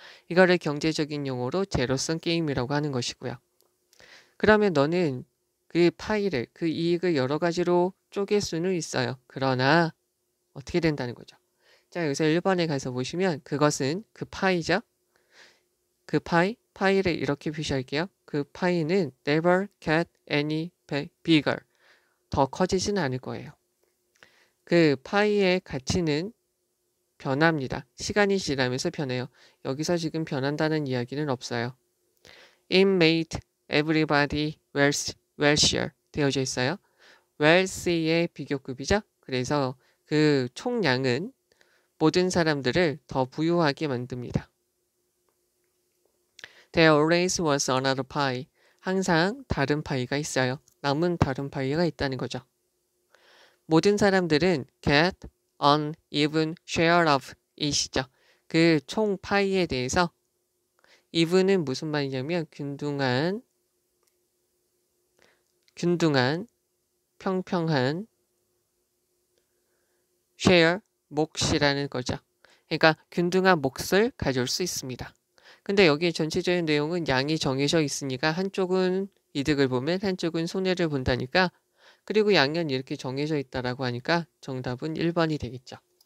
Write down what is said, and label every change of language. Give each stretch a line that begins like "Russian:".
Korean: 이거를 경제적인 용어로 제로섬 게임이라고 하는 것이고요. 그러면 너는 그 이익을 여러 가지로 쪼갤 수는 있어요. 그러나 어떻게 된다는 거죠? 자, 여기서 1번에 가서 보시면 그것은 그 파이죠. 그 파이를 이렇게 표시할게요. 그 파이는
English: never get any bigger.
Korean: 더 커지진 않을 거예요. 그 파이의 가치는 변합니다. 시간이 지나면서 변해요. 여기서 지금 변한다는 이야기는 없어요.
English: It made everybody wealthier
Korean: 되어져 있어요. wealthy의 비교급이죠. 그래서 그 총량은 모든 사람들을 더 부유하게 만듭니다.
English: There always was another pie.
Korean: 항상 다른 파이가 있어요. 남은 다른 파이가 있다는 거죠. 모든 사람들은
English: get an even share of it이죠.
Korean: 그 총 파이에 대해서 even은 무슨 말이냐면 균등한, 평평한 share, 몫이라는 거죠. 그러니까 균등한 몫을 가질 수 있습니다. 근데 여기 전체적인 내용은 양이 정해져 있으니까 한쪽은 이득을 보면 한쪽은 손해를 본다니까 그리고 양은 이렇게 정해져 있다라고 하니까 정답은 1번이 되겠죠.